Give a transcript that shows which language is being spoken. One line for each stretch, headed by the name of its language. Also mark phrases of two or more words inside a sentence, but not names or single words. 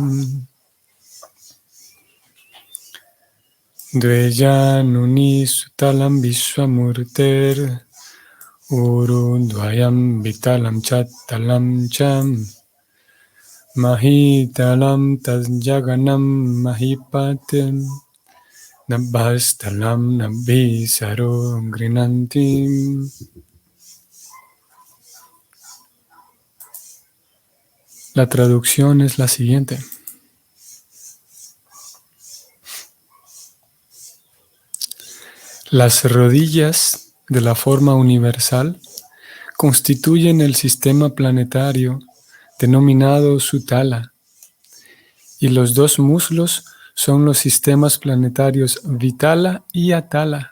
Sanskrit: Dveyanuni Sutalam Vishwamurter Urudvayam Vitalam Chattalam Cham Mahitalam Tasjaganam Mahipatim Nabhastalam Nabhisaro Grinantim.
Spanish: La traducción es la siguiente. Las rodillas de la forma universal constituyen el sistema planetario denominado Sutala, y los dos muslos son los sistemas planetarios Vitala y Atala.